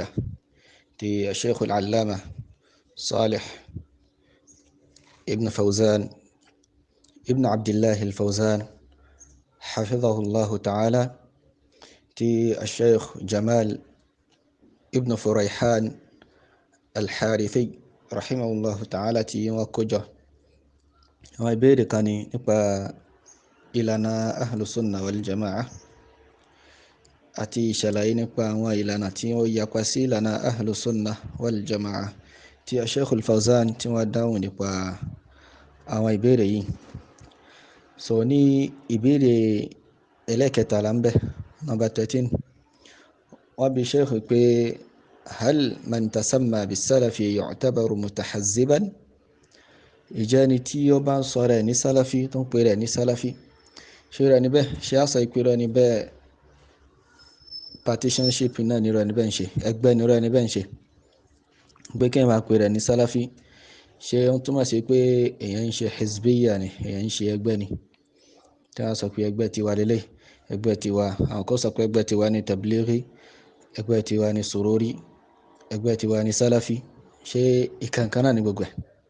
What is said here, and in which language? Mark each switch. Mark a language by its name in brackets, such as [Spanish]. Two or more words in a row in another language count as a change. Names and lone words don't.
[Arabic] دي الشيخ العلامة صالح ابن فوزان ابن عبد الله الفوزان حفظه الله تعالى، تي الشيخ جمال ابن فريحان الحارثي رحمه الله تعالى تي وكجا. [Yoruba] àwọn ìbéèrè kan ní nípa ìlànà [Arabic] أهل السنة والجماعة [Yoruba] àti ìṣàlàyé nípa àwọn ìlànà tí ó yapa sí ìlànà [Arabic] أهل السنة والجماعة [Yoruba] tí Sheikh al-Fawzan tí wọ́n dáhùn nípa àwọn ìbéèrè yìí. So ní ìbéèrè ẹlẹ́kẹtàlá ń bẹ, number 13, wọ́n bi Sheikh pé [Arabic] هل من تسمى بالسلفي يعتبر متحزبا? [Yoruba] Ìjẹ́ ẹni tí ó bá ń sọ rẹ̀ ní sálàfí tó ń pè rẹ̀ ní sálàfí, ṣé rẹ̀ níbẹ̀ ṣe àṣà ìpè rẹ̀ níbẹ̀ partisanship náà ní rẹ̀ níbẹ̀ ń ṣe, ẹgbẹ́ ní rẹ̀ níbẹ̀ ń ṣe pé kí n máa pè rẹ̀ ní sálàfí, ṣé ó túmọ̀ sí pé èèyàn ń ṣe hizbiyya ni, èèyàn ń ṣe ẹgbẹ́ ni, tí wọ́n sọ pé ẹgbẹ́ tiwa lélẹ̀, ẹgbẹ́ tiwa, àwọn kan sọ pé ẹgbẹ́ tiwa ní tablighi, ẹgbẹ́ tiwa ní sururi, ẹgbẹ́ tiwa ní sálàfí, ṣé ìkankan náà ní gbogbo ẹ̀?